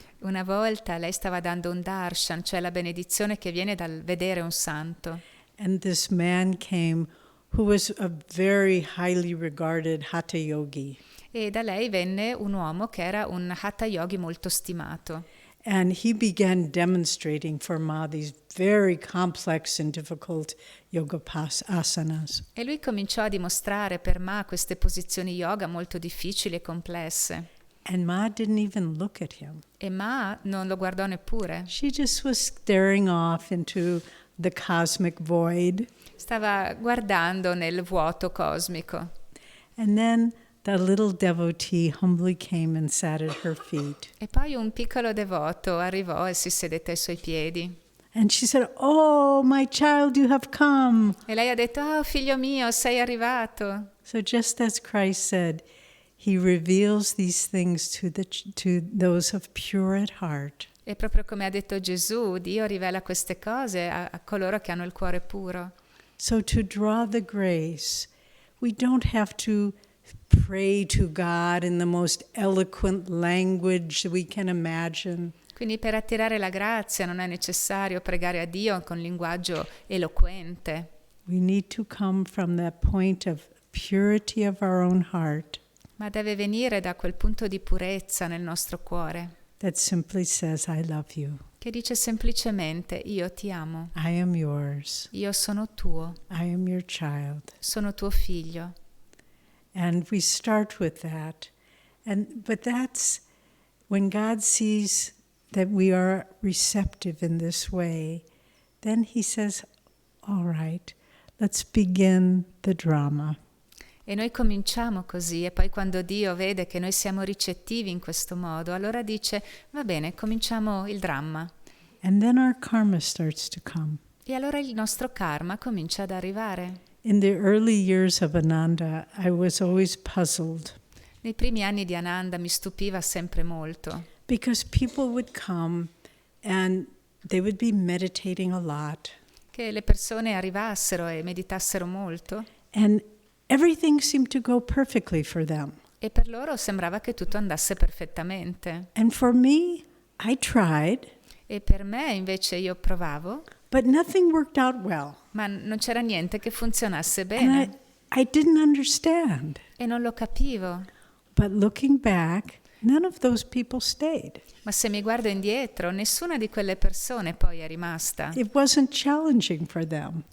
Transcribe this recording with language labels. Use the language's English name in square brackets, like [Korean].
[Italian] Una volta lei stava dando un darshan, cioè la benedizione che viene dal vedere un santo. [English] And this man came who was a very highly regarded hatha yogi. [Italian] E da lei venne un uomo che era un hatha yogi molto stimato. [English] And he began demonstrating for Ma these very complex and difficult yoga asanas. [Italian] E lui cominciò a dimostrare per Ma queste posizioni yoga molto difficili e complesse. [English] And Ma didn't even look at him. [Italian] E Ma non lo guardò neppure. [English] She just was staring off into the cosmic void. [Italian] Stava guardando nel vuoto cosmico. [English] And then the little devotee humbly came and sat at her feet. [Italian] E poi un piccolo devoto arrivò e si sedette ai suoi piedi. [English] And she said, "Oh, my child, you have come." [Italian] E lei ha detto, "Oh, figlio mio, sei arrivato." [English] So just as Christ said, he reveals these things to those of pure at heart. [Italian] E proprio come ha detto Gesù, Dio rivela queste cose a coloro che hanno il cuore puro. [English] So to draw the grace, we don't have to pray to God in the most eloquent language we can imagine. [Italian] Quindi per attirare la grazia non è necessario pregare a Dio con linguaggio eloquente. [English] We need to come from that point of purity of our own heart [Italian] Ma deve venire da quel punto di purezza nel nostro cuore, [English] that simply says, I love you. [Italian] che dice semplicemente io ti amo, [English] I am yours. [Italian] io sono tuo, [English] I am your child. [Italian] sono tuo figlio. [English] And we start with that. But that's when God sees that we are receptive in this way, then he says, all right, let's begin the drama. [Italian] E noi cominciamo così, e poi quando Dio vede che noi siamo ricettivi in questo modo, allora dice, va bene, cominciamo il dramma. [English] And then our karma starts to come. [Italian] E allora il nostro karma comincia ad arrivare. [English] In the early years of Ananda, I was always puzzled [Italian] Nei primi anni di Ananda mi stupiva sempre molto, [English] because people would come and they would be meditating a lot. [Italian] che le persone arrivassero e meditassero molto, [English] And everything seemed to go perfectly for them. [Italian] e per loro sembrava che tutto andasse perfettamente. [English] And for me, I tried, [Italian] E per me invece io provavo, [English] but nothing worked out well. [Italian] ma non c'era niente che funzionasse [English] And [Italian] bene [English] I didn't understand. [Italian] e non lo capivo. [English] But looking back, none of those people stayed. [Italian] Ma se mi guardo indietro, nessuna di quelle persone poi è rimasta. [English] It wasn't challenging for them.